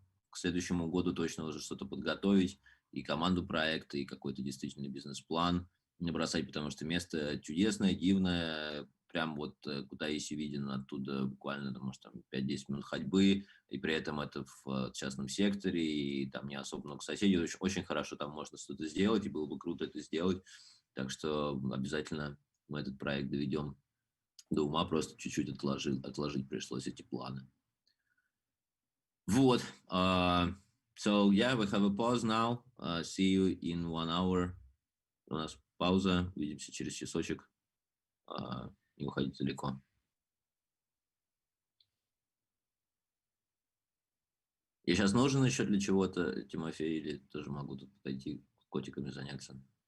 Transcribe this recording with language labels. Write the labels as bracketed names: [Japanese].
[Russian] к следующему году точно уже что-то подготовить, и команду проекта, и какой-то действительно бизнес-план набросать, потому что место чудесное, дивное, прям вот куда если виден оттуда буквально, может, там 5-10 минут ходьбы, и при этом это в частном секторе, и там не особо много соседей, очень, очень хорошо там можно что-то сделать, и было бы круто это сделать, так что обязательно мы этот проект доведем до ума, просто чуть-чуть отложить пришлось эти планы. Вот. [English] So, yeah, we have a pause now. See you in 1 hour. [Russian] У нас пауза. Увидимся через часочек. Не уходите далеко. Я сейчас нужен еще для чего-то, Тимофей, или тоже могу тут пойти котиками заняться?